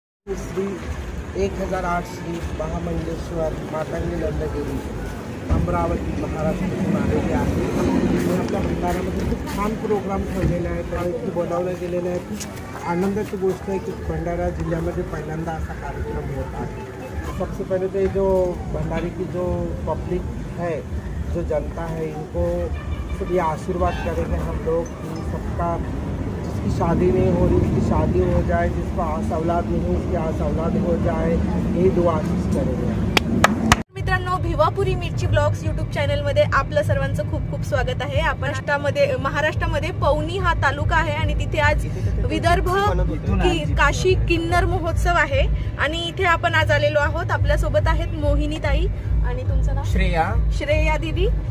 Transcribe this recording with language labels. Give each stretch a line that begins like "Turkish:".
Marathi: 1008 श्री महामंगलेश्वर मातंगी नंदगिरी अमरावती महाराष्ट्रातून आलेली आहे। आपल्या भंडाऱ्यामध्ये खूप छान प्रोग्राम ठेवलेले आहेत आणि इथे बोलावले गेलेले आहेत। आनंदाची गोष्ट
Hindi: है कि भंडारा जिले में पहिल्यांदा ऐसा कार्यक्रम होता है। सबसे पहले तो जो भंडारे की जो पब्लिक है, जो जनता है, इनको सब ये आशीर्वाद करेंगे हम लोग कि सबका जिसकी शादी नहीं हो रही उसकी शादी हो जाए, जिसको आस औलाद नहीं उसकी आस औलाद हो जाए, यही दुआ आशीष करेंगे।
Marathi: मित्रांनो, भिवापुरी मिरची ब्लॉग्स यूट्यूब चॅनलमध्ये आपलं सर्वांचं खूप खूप स्वागत आहे। आपण महाराष्ट्रामध्ये पवनी हा तालुका आहे आणि तिथे आज विदर्भ काशी किन्नर महोत्सव आहे आणि इथे आपण आज आलेलो आहोत। आपल्या सोबत आहेत मोहिनी ताई आणि तुमचं नाव? श्रेया दीदी।